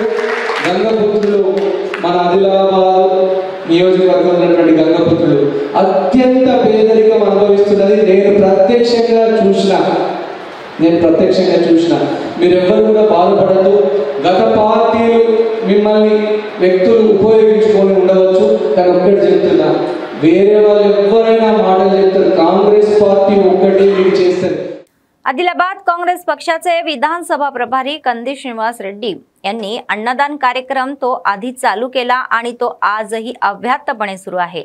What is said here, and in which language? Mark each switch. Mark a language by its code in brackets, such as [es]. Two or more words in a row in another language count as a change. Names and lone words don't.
[te] గంగపుత్రులు, మన ఆదిలాబాద్ నియోజకవర్గంలో ఉన్నటువంటి గంగపుత్రులు అత్యంత పేదరికం అనుభవిస్తున్నది నేను ప్రత్యక్షంగా చూసిన. మీరెవ్వరు కూడా బాధపడద్దు. గత పార్టీలు మిమ్మల్ని వ్యక్తులు ఉపయోగించుకొని ఉండవచ్చు. కానీ ఒక్కటి చెప్తున్నా, వేరే వాళ్ళు ఎవరైనా మాటలు చెప్తారు, కాంగ్రెస్ పార్టీ ఒక్కటే లీడ్ చేస్తారు. [mr] आदिलाबाद काँग्रेस पक्षाचे विधानसभा प्रभारी कंदी श्रीनिवास रेड्डी यांनी अन्नदान कार्यक्रम तो आधी चालू केला आणि तो आजही अव्याहतपणे सुरू आहे.